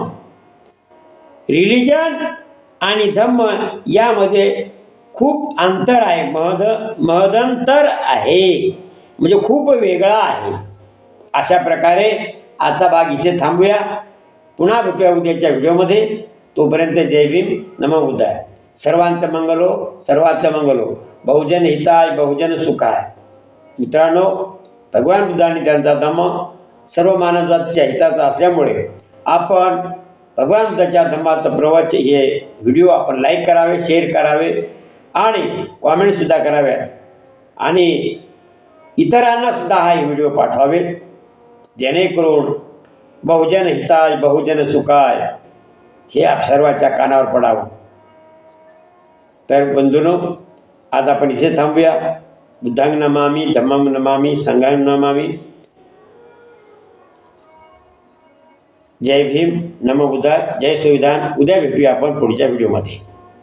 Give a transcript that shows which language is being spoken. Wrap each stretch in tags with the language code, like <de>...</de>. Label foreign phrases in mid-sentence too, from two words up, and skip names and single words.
<mr>रिलिजन आणि धम्म यामध्ये खूप अंतर आहे, महदंतर आहे, म्हणजे खूप वेगळा आहे. अशा प्रकारे आजचा भाग इथे थांबूया. पुन्हा भेटूया उद्याच्या व्हिडिओमध्ये. तोपर्यंत जय भीम,</mr> <pi>नमो बुद्धाय.</pi> <mr>सर्वांचं मंगलो, सर्वांचं मंगलो.</mr> <pi>बहुजन हिताय, बहुजन सुखाय.</pi> <mr>मित्रांनो, भगवान बुद्धांनी त्यांचा धम्म सर्व मानवजातीच्या हिताचा असल्यामुळे आपण भगवान बुद्धाच्या धम्माचं प्रवचन हे व्हिडिओ आपण लाईक करावे, शेअर करावे आणि कॉमेंटसुद्धा कराव्या आणि इतरांनासुद्धा हा व्हिडिओ पाठवावे, जेणेकरून</mr> <pi>बहुजन हिताय, बहुजन सुखाय</pi> <mr>हे सर्वांच्या कानावर पडावं. तर बंधूंनो, आज आपण इथे थांबूया.</mr> <pi>बुद्धांग नमामि, धम्मं नमामि, संघं नमामि.</pi> <mr>जय भीम,</mr> <pi>नमो बुद्धाय,</pi> <mr>जय संविधान. उद्या भेटूया आपण पुढच्या व्हिडिओमध्ये.</mr>